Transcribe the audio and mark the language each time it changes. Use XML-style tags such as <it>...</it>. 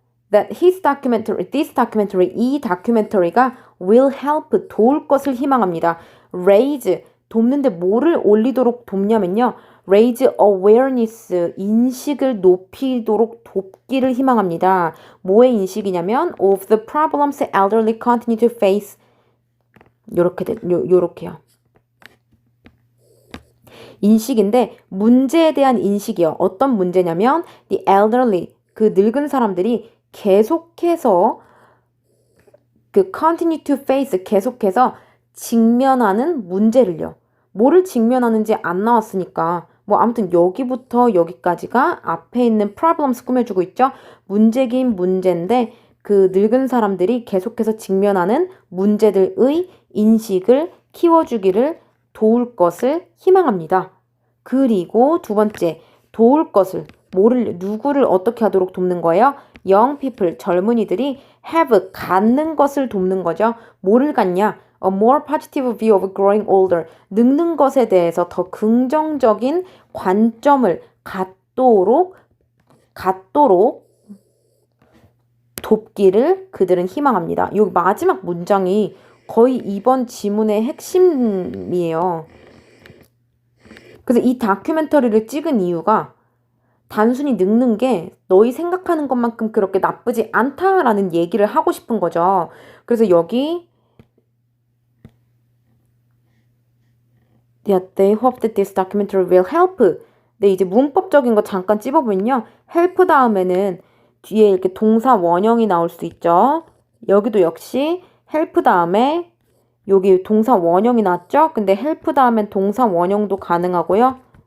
<ko>That this documentary 이 다큐멘터리가 will help 도울 것을 희망합니다. raise 돕는데 뭐를 올리도록 돕냐면요. raise awareness, 인식을 높이도록 돕기를 희망합니다.</ko> <en>뭐의 인식이냐면 of the problems elderly continue to face.</en> <ko>요렇게요. 인식인데 문제에 대한 인식이요. 어떤 문제냐면 the elderly, 그 늙은 사람들이 계속해서 그 continue to face, 계속해서 직면하는 문제를요. 뭐를 직면하는지 안 나왔으니까 아무튼 여기부터 여기까지가 앞에 있는 problems 꾸며주고 있죠. 문제긴 문제인데 그 늙은 사람들이 계속해서 직면하는 문제들의 인식을 키워주기를 도울 것을 희망합니다. 그리고 두 번째, 도울 것을, 누구를 어떻게 하도록 돕는 거예요? young people, 젊은이들이 have, 갖는 것을 돕는 거죠. 뭐를 갖냐?</ko> <en>A more positive view of growing older.</en> <ko>늙는 것에 대해서 더 긍정적인 관점을 갖도록 돕기를 그들은 희망합니다. 여기 마지막 문장이 거의 이번 지문의 핵심이에요. 그래서 이 다큐멘터리를 찍은 이유가 단순히 늙는 게 너희 생각하는 것만큼 그렇게 나쁘지 않다라는 얘기를 하고 싶은 거죠. 그래서 여기 They hope that this documentary will help. 네, 이제 문법적인 거 잠깐 찝어보면요. help 다음에는 뒤에 이렇게 동사 원형이 나올 수 있죠. 여기도 역시 help 다음에 여기 동사 원형이 나왔죠? 근데 help 다음엔 동사 원형도 가능하고요.</ko>